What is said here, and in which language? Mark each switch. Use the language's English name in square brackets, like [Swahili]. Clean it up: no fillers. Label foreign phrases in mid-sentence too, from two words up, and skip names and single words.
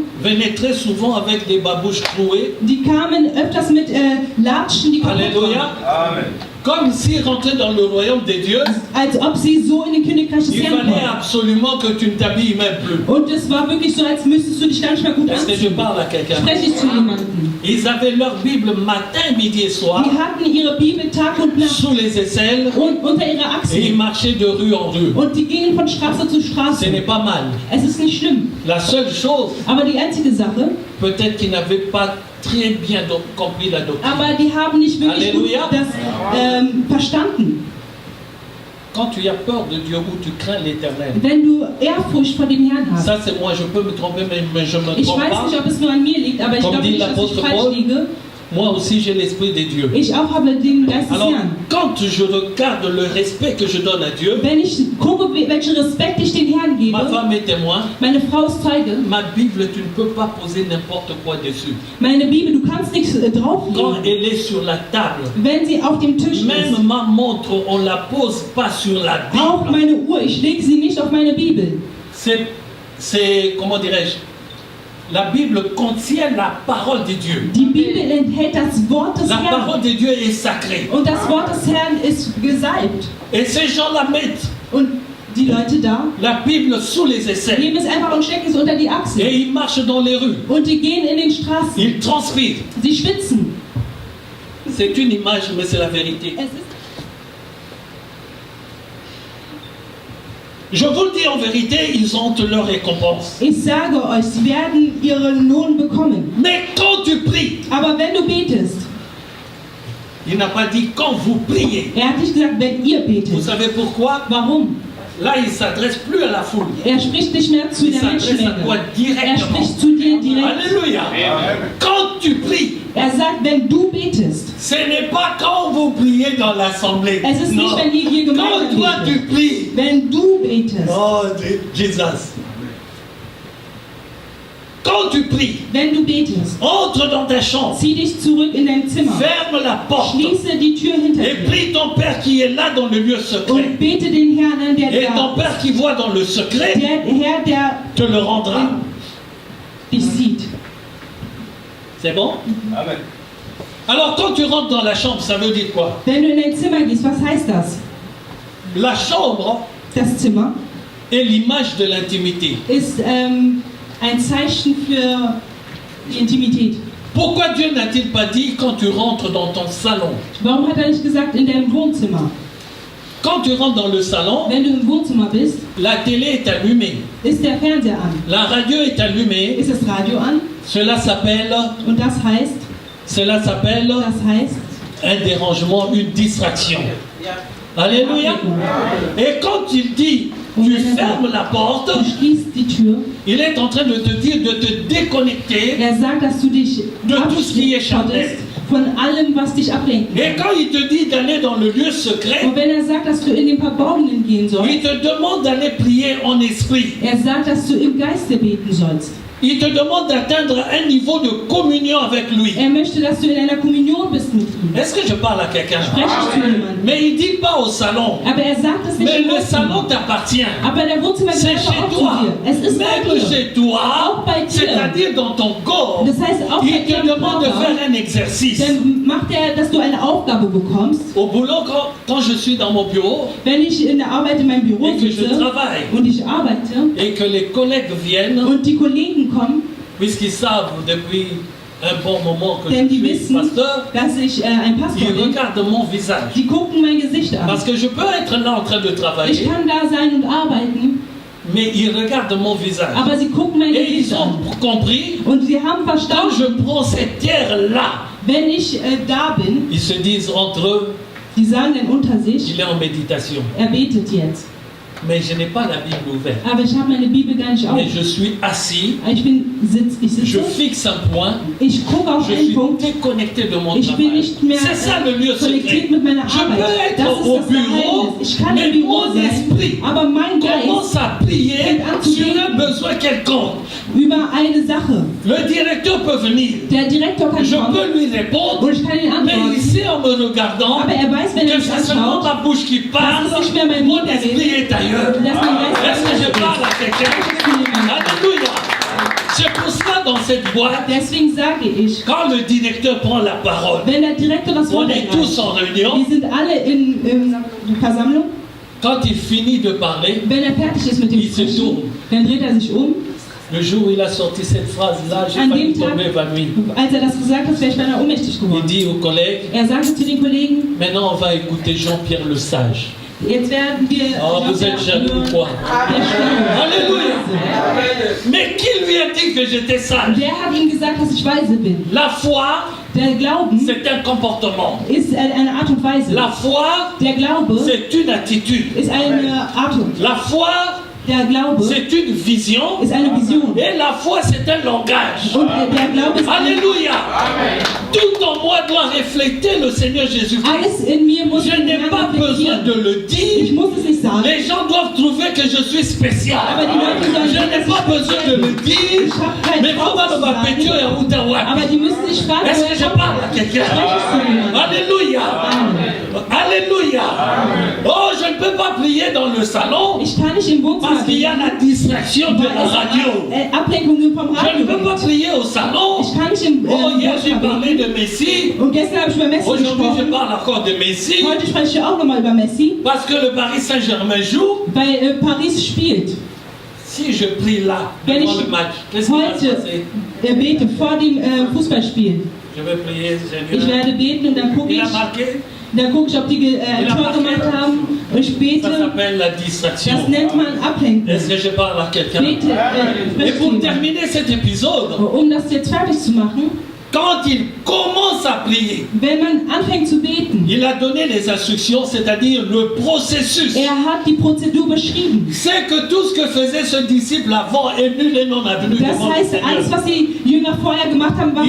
[French] venaient très souvent avec des babouches trouées, [German] die kamen öfters mit Latschen, die kaputt [French] Alléluia, [German] waren. [French] comme s'ils rentraient dans le royaume des dieux. [German] Als ob sie so in den Königreich des [French] Il [German] Herrn [French] fallait [German] kommen. [French] absolument que tu ne t'habilles même plus. [German] Und es war wirklich so, als müsstest du dich gar nicht mehr gut [French] Est-ce que je [German] anziehen. [French] parle à quelqu'un? [German] Spreche ich zu jemandem. [French] Ils avaient leur Bible matin, midi et soir [German] Die hatten ihre Bibel Tag und Nacht [French] sous les aisselles [German] und unter ihrer [French] et ils [German] Achsel. [French] marchaient de rue en rue. [German] Und die gingen von Straße zu [French] Ce [German] Straße. [French] n'est pas mal. [German] Es ist nicht schlimm. [French] La seule chose, [German] Aber die einzige Sache, [French] peut-être qu'ils n'avaient pas très bien compris la doctrine. [German] aber die haben nicht wirklich gut Halleluja. das verstanden. [French] Quand tu as peur de Dieu ou tu crains l'éternel, [German] Wenn du Ehrfurcht vor dem Herrn hast. [French] ça c'est moi, je peux me tromper, mais je ne me [German] Ich [French] trompe [German] weiß [French] pas. [German] nicht, ob es nur an mir liegt, aber ich [French] Comme [German] glaube [French] dit [German] nicht, dass ich [French] l'apôtre [German] falsch [French] Paul. [German] liege. [French] Moi aussi j'ai l'esprit de Dieu. [German] Ich auch habe den Geist des [French] Alors, [German] Herrn. [French] quand je regarde le respect que je donne à Dieu, [German] Wenn ich gucke, welchen Respekt ich dem Herrn [French] ma [German] gebe, [French] femme est témoin, [German] meine Frau ist Zeuge, [French] ma Bible, tu ne peux pas poser n'importe quoi dessus. [German] meine Bibel, du kannst nichts [French] Quand [German] drauflegen. [French] elle est sur la table, [German] Wenn sie auf dem Tisch [French] même [German] ist, [French] ma montre, on ne la pose pas sur la [German] auch [French] Bible. [German] meine Uhr, ich lege sie nicht auf meine Bibel. [French] C'est comment dirais-je? La Bible contient la parole de Dieu. [German] Die Bibel enthält das Wort des [French] La parole [German] Herrn. [French] de Dieu est sacrée. [German] Und das Wort des Herrn ist gesalbt. [French] Et ces gens la mettent, [German] Und die Leute da [French] la Bible sous les aisselles. [German] nehmen es einfach und stecken es unter die Achsel. [French] Et ils marchent dans les rues. [German] Und die gehen in den Straßen. [French] Ils transpirent. [German] Sie schwitzen. [French] C'est une image, mais c'est la vérité. [German] Es ist [French] Je vous le dis en vérité, ils ont leur récompense. [German] Ich sage euch, sie werden ihren Lohn bekommen. [French] Mais quand tu pries, [German] Aber wenn du betest, [French] Il n'a pas dit quand vous priez. [German] Er hat nicht gesagt, wenn ihr [French] Vous [German] betet. [French] savez pourquoi? [German] Warum? [French] Là, il ne s'adresse plus à la foule. [German] Er spricht nicht mehr zu [French] Il [German] der [French] s'adresse à toi [German] Menschenmenge. Er [French] directement. [German] spricht zu dir direkt. [French] Alléluia. Quand tu pries, [German] Er sagt, wenn du betest. [French] ce n'est pas quand vous priez dans l'assemblée. [German] Es ist [French] Non. [German] nicht, wenn ihr hier [French] Quand [German] gemeinsam [French] toi tu [German] betet. [French] pries. [German] Wenn du betest. Oh, Jesus. [French] Quand tu pries, [German] Wenn du betest. [French] entre dans ta chambre, [German] Zieh dich zurück in dein Zimmer. [French] ferme la porte [German] Schließe die Tür hinter [French] et [German] dir. [French] prie ton Père qui est là dans le lieu secret. [German] Und bete den Herrn an, der [French] Et ton [German] da [French] Père qui voit dans le secret [German] ist. Der Herr, der [French] te le rendra. [German] dich sieht. [French] C'est bon? Alors quand tu rentres dans la chambre, ça veut dire quoi? [German] Wenn du in dein Zimmer gehst, was heißt das? [French] La chambre [German] Das Zimmer [French] est l'image de l'intimité. [German] ist ein Zeichen für die Intimität. [French] Pourquoi Dieu n'a-t-il pas dit quand tu rentres dans ton salon? [German] Warum hat er nicht gesagt in deinem Wohnzimmer? [French] Quand tu rentres dans le salon, [German] Wenn du im Wohnzimmer bist, [French] la télé est allumée, [German] ist der Fernseher an. [French] la radio est allumée. [German] Ist das Radio an? [French] Cela s'appelle [German] Und das heißt, [French] un dérangement, une distraction. Alléluia. Et quand il dit tu fermes la porte, [German] du schließt die Tür. [French] il est en train de te dire de te déconnecter. [German] Er sagt, dass du dich [French] De tout ce qui est charnel. [German] abschottest von allem, was dich ablenken [French] Et [German] kann. [French] quand il te dit d'aller dans le lieu secret, [German] Und wenn er sagt, dass du in den Verborgenen gehen [French] il [German] sollst, [French] te demande d'aller prier en esprit. [German] er sagt, dass du im Geiste beten sollst. [French] Il te demande d'atteindre un niveau de communion avec lui. [German] Er möchte, dass du in einer Kommunion bist mit ihm. [French] Est-ce que je parle à quelqu'un? [German] Spreche ich zu jemandem. [French] Mais il ne dit pas au salon. [German] Aber er sagt es nicht [French] Mais [German] im [French] le salon [German] Wohnzimmer. [French] t'appartient. [German] Aber der Wohnzimmer [French] C'est [German] gehört [French] chez [German] auch zu [French] toi. [German] dir. Es ist bei [French] Même [German] dir. [French] chez toi, [German] Auch bei dir. [French] c'est-à-dire dans ton corps, [German] Das heißt, auch bei [French] il te [German] dir im [French] demande de [German] Körper, [French] faire un exercice. [German] dann macht er, dass du eine Aufgabe bekommst. [French] Au boulot, quand je suis dans mon bureau [German] Wenn ich in der Arbeit in meinem Büro [French] et que je [German] sitze [French] travaille [German] und ich arbeite [French] et que les collègues viennent, [German] und die Kollegen kommen, [French] puisqu'ils savent depuis un bon moment que [German] denn [French] je [German] die [French] suis [German] wissen, [French] pasteur, [German] dass ich ein Pastor [French] ils [German] bin, [French] regardent mon visage. [German] die gucken mein Gesicht an. [French] Parce que je peux être là en train de [German] Ich [French] travailler, [German] kann da sein und arbeiten, [French] mais ils regardent mon visage. [German] aber sie gucken mein [French] Et ils [German] Gesicht [French] ont [German] an. [French] compris, [German] Und sie haben [French] quand [German] verstanden, [French] je prends cette terre-là, [German] wenn ich da bin, [French] ils se disent entre eux, [German] die sagen dann unter sich, [French] il est en méditation. [German] er betet jetzt. [French] Mais je n'ai pas la Bible ouverte. [German] Aber ich habe meine Bibel gar nicht auf. [French] Mais je suis assis, [German] Ich [French] je [German] sitze, [French] fixe un point, [German] ich gucke auf [French] je [German] einen [French] suis [German] Punkt. [French] déconnecté de mon [German] Ich bin [French] travail. [German] nicht mehr [French] C'est ça le lieu [German] konnektiert [French] secret. [German] mit meiner [French] Je peux [German] Arbeit. Das [French] être [German] ist [French] au [German] das [French] bureau, [German] Geheimnis. Ich kann [French] mais [German] im Büro [French] mon [German] sein, [French] esprit [German] aber mein [French] commence [German] Geist [French] à prier sur un besoin quelconque. [German] über eine Sache. [French] Le directeur peut venir. [German] Der Direktor kann [French] Je [German] kommen [French] peux lui répondre, [German] und ich kann ihn [French] mais [German] antworten. [French] il sait en me regardant [German] Aber er weiß, wenn er [French] que [German] mich [French] c'est seulement [German] anschaut, [French] ma bouche qui parle, [German] das ist nicht mehr mein [French] mon [German] Mund, der [French] esprit [German] redet, [French] est ailleurs. [German] dass mein Geist [French] Est-ce que je parle à quelqu'un? Alléluia. C'est pour cela dans cette boîte, [German] Deswegen sage ich, [French] quand le directeur prend la parole, [German] wenn der Direktor das [French] on [German] Wort [French] est tous [German] ergreift, [French] en réunion, [German] wir sind alle in Versammlung, [French] quand il finit de parler, [German] wenn er fertig ist mit dem [French] il se [German] Sprechen, [French] tourne. [German] dann dreht er sich um. [French] Le jour où il a sorti cette phrase-là, j'ai [German] An [French] failli [German] dem Tag, [French] tomber évanoui. [German] als er das gesagt hat, wäre ich beinahe ohnmächtig [French] Il [German] geworden. [French] dit aux collègues, [German] Er sagte zu den Kollegen, [French] maintenant on va écouter Jean-Pierre le Sage. [German] jetzt werden wir [French] Oh, vous êtes jaloux ou quoi? [German] der Schlaue. [French] Alléluia. Mais qui lui a dit que j'étais sage? [German] Wer hat ihm gesagt, dass ich weise bin? [French] La foi, [German] Der Glauben [French] c'est un comportement. [German] ist eine Art und Weise. [French] La foi, [German] Der Glaube [French] c'est une attitude. [German] ist eine Art und. [French] La foi, [German] Der Glaube [French] c'est une vision. [German] ist eine Vision. [French] Et la foi, c'est un langage. Und der Glaube ist Alléluia. Tout en moi doit refléter le Seigneur Jésus-Christ. [German] alles in mir muss [French] Je n'ai pas besoin de le [German] Ich [French] dire. [German] muss es nicht sagen. [French] Les gens doivent trouver que je suis spécial. [German] Aber die Leute sollen [French] Je n'ai pas besoin de le dire. [German] Ich habe keinen [French] Mais comment on va péter [German] sagen. [French] à Outaouais? [German] Aber die müssen sich fragen, [French] Est-ce [German] woher [French] que je [German] kommt [French] parle à [German] das? [French] quelqu'un? [German] Spreche ich zu jemandem? [French] Alléluia. Alléluia. Oh, je ne peux pas prier dans le salon [German] Ich kann nicht im Wohnzimmer [French] parce qu'il y a la distraction de la radio. [German] Ablenkungen vom [French] Je [German] Radio [French] ne peux pas [German] gibt. [French] prier au salon. [German] Ich kann nicht im [French] Oh, hier j'ai [German] Wohnzimmer [French] parlé [German] beten. [French] de Messi. [German] Und gestern habe ich über Messi [French] Aujourd'hui, je [German] gesprochen. [French] parle encore de Messi. [German] Heute spreche ich auch nochmal über Messi, [French] Parce que le Paris Saint-Germain joue. [German] weil Paris spielt. [French] Si je prie là, [German] Wenn [French] devant [German] ich [French] le match, qu'est-ce qui va se [German] heute [French] passer? [German] bete vor dem Fußballspiel. [French] Je vais prier, [German] Ich [French] Seigneur. [German] werde beten und dann gucke [French] Il a [German] ich, [French] marqué. [German] ob die ein Tor gemacht haben. Und ich [French] Ça [German] bete. [French] s'appelle la distraction. [German] Das nennt man Ablenkung. [French] Est-ce que je parle à quelqu'un? [German] Bete, [French] Et [German] spreche [French] pour [German] jemand. [French] terminer cet épisode, [German] Um das jetzt fertig zu machen, [French] quand il commence à prier, [German] wenn man anfängt zu beten, [French] il a donné les instructions, c'est-à-dire le processus. [German] hat die Prozedur beschrieben. [French] C'est que tout ce que faisait ce disciple avant est nul et non avenu [German] Das [French] devant le [German] heißt, alles, [French] Seigneur. [German] was die Jünger vorher gemacht haben, war